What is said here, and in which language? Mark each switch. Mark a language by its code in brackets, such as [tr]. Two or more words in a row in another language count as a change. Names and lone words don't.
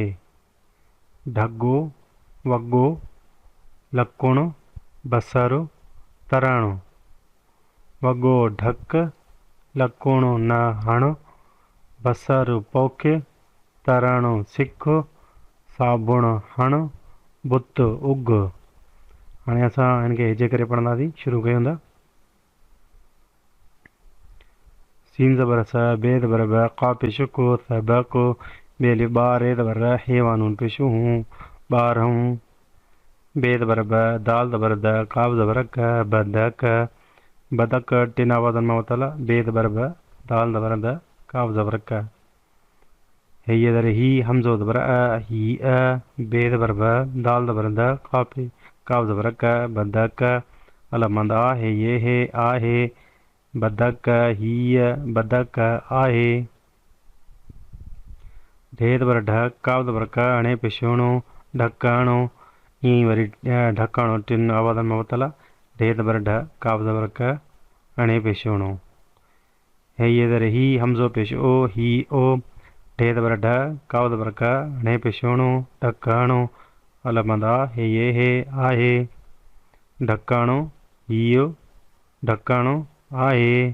[sd] ढगो वॻो लकुणु बसरु तरणु। वॻो ढक लकुणु न हण बसरु पोख तरणु सिख साबुण हण बुत उग। हाणे असां हिनखे हिजे करे पढ़ंदासीं। शुरू कयूं था। सीन ज़बर स, बे ज़बर ब, क़ा पेश को, सबक, बे अलिफ बा, रे ज़बर र, हैवानून पेश हूँ, ॿारहूं, बे ज़बर ब, दाल ज़बर द, क़ाफ ज़बर क, बदक, बदक टिन आवाज़न में वतल, बे ज़बर ब, दाल ज़बर द, क़ाफ ज़बर क, हे ये ज़र ही, हमज़ो ज़बर अ, ही अ, बे ज़बर ब, दाल ज़बर द, क़ाफ ज़बर क, बदक, अलमंद आ, हे ये हे आहे, बदक हीअ बदक आहे। ढे ज़बर ढ, काफ ज़बर क, अणे पिछोणो, ढकणो, ईअं वरी ढकणो टिन आवाज़न में वतल, ढे ज़बर ढ, काफ ज़बर क, अणे पिछोणो, हे ये ज़र ही, हमज़ो पेश ओ, ही ओ, ढे ज़बर ढ, काफ ज़बर क, अणे पिछोणो, ढकणो, अलमंद आ, हे ये हे आहे, ढकणो हीअ ढकणो आहे।